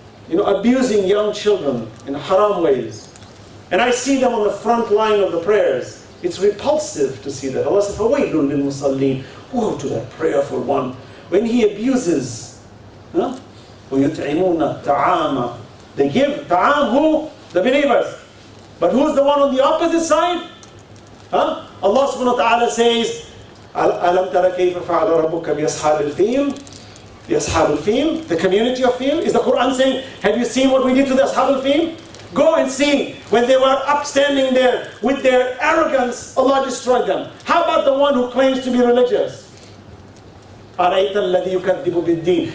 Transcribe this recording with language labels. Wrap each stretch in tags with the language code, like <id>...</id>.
<en>abusing young children in haram ways. And I see them on the front line of the prayers. It's repulsive to see that. Allah says,</en> <ar>فَوَيْلٌ لِلْمُصَلِّينَ.</ar> <en>Woe to that prayerful one. When he abuses,</en> <ar>وَيُطْعِمُونَ الطَّعَامَ.</ar> <en>They give ta'am, who? The believers. But who's the one on the opposite side? Allah subhanahu wa ta'ala says,</en> <ar>أَلَمْ تَرَ كَيْفَ فَعَلَ رَبُّكَ بِأَصْحَابِ الْفِيلِ.</ar> <en>The Ashab al-Fil, the community of Fil. Is the Quran saying, have you seen what we did to the Ashab al-Fil? Go and see. When they were upstanding there with their arrogance, Allah destroyed them. How about the one who claims to be religious?</en> <ar>أَرَيْتَ الَّذِي يُكَذِّبُ بِالدِّينِ.</ar>